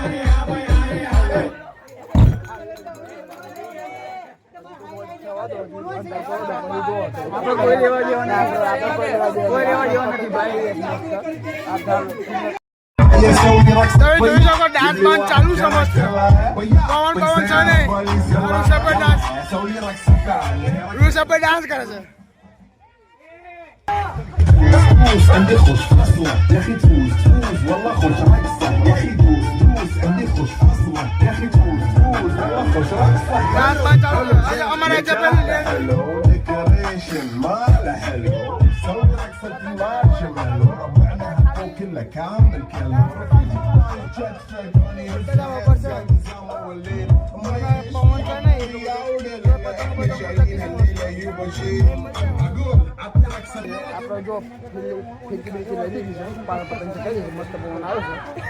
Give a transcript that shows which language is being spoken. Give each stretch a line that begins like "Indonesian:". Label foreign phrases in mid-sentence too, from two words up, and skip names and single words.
Gujarati: આપણે કોઈ લેવા જેવા ના, આપણે કોઈ લેવા જેવા નથી ભાઈ. તમે જોઈ શકો ડાન્સ બાન્સ ચાલુ છે મસ્ત. પવન છે ને ઋષભ ડાન્સ કરે છે.
Arabic: تفوز عندي خوش اصلا يا اخي تفوز والله خوش اكثر يا اخي تفوز عندي خوش اصلا يا اخي تفوز والله خوش اكثر
Gujarati: ડાન્સ બાન્સ ચાલુ છે. અમારે જે પેલું
Arabic: حلو ديكوريشن مال حلو سوي رقصة المارش مالو ربعنا حطوا كله كامل كله
Gujarati: આપણે જો ફિરકી બિરકી લઈ લીધી છે, પતંગ ચકાવી દીધી, મસ્ત પવન આવે છે.